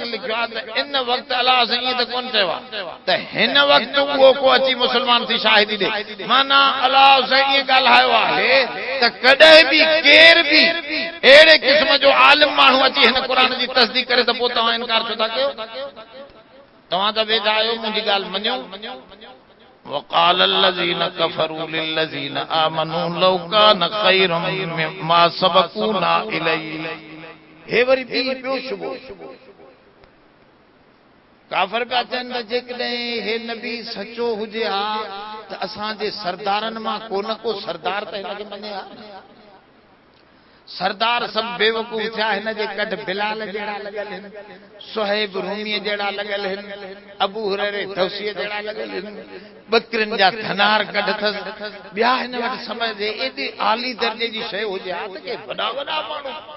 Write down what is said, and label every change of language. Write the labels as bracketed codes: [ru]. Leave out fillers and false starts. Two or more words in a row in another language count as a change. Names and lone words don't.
[sd] लिखियो आहे त इन वक़्तु अलाह सां ईअं त कोन चयो आहे त हिन वक़्तु उहो को अची मुस्लमान थी शाहिदी ॾे माना अलाह सां ईअं ॻाल्हायो आहे त कॾहिं बि केर बि अहिड़े क़िस्म जो आलिम माण्हू अची हिन क़ुर जी तस्दीक करे त पोइ तव्हां इनकार छो था कयो तव्हां त वेठा आहियो मुंहिंजी ॻाल्हि मञो [ar] وقال الذين كفروا للذين آمنوا لو كان خيرا مما سبقونا إليه [sd] हे वरी ॿियो शुबो काफ़र पिया चवनि त जेकॾहिं हे नबी सचो हुजे हा त असांजे सरदारनि मां को न को सरदार त हिनखे मञे हा सरदार सभु बेवकूफ़ थिया हिन जे कढ बिलाल जहिड़ा लॻल आहिनि सुहैब रूमीअ जहिड़ा लॻल आहिनि अबू हुरैरे दौसीअ जहिड़ा लॻल आहिनि बकरिन जा धनार कढ अथसि ॿिया हिन वटि समझ जे एॾी आली दर्जे जी शइ हुजे हा त के वॾा वॾा माण्हू